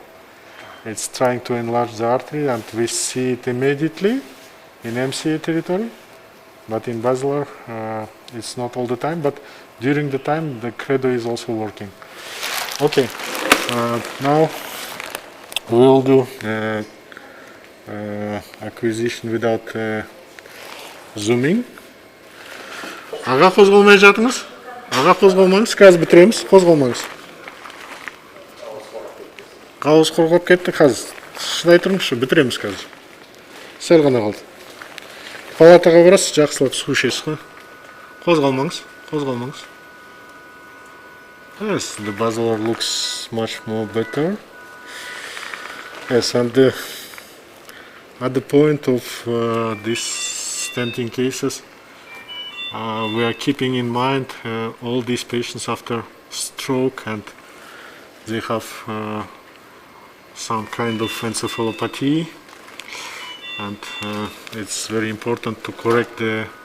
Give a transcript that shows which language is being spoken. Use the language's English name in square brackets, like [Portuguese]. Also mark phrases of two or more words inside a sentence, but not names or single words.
[English] It's trying to enlarge the artery, and we see it immediately in MCA territory, but in basilar it's not all the time, but during the time the credo is also working. Okay, now we will do acquisition without zooming. [Kazakh] Аға қозғалмай жатыңыз. Аға қозғалмаңыз, қазір бітіреміз. Қозғалмаңыз. Қауыз құрғап кетті, қазір. Шыдай тұрыңызшы, бітіреміз қазір. Сәл ғана қалды. Палатаға барасыз, жақсылап су ішесіз ғой. Қозғалмаңыз, қозғалмаңыз. [English] Yes, the basilar looks much more better. Yes, and at the point of these stenting cases, we are keeping in mind all these patients after stroke, and they have some kind of encephalopathy, and it's very important to correct the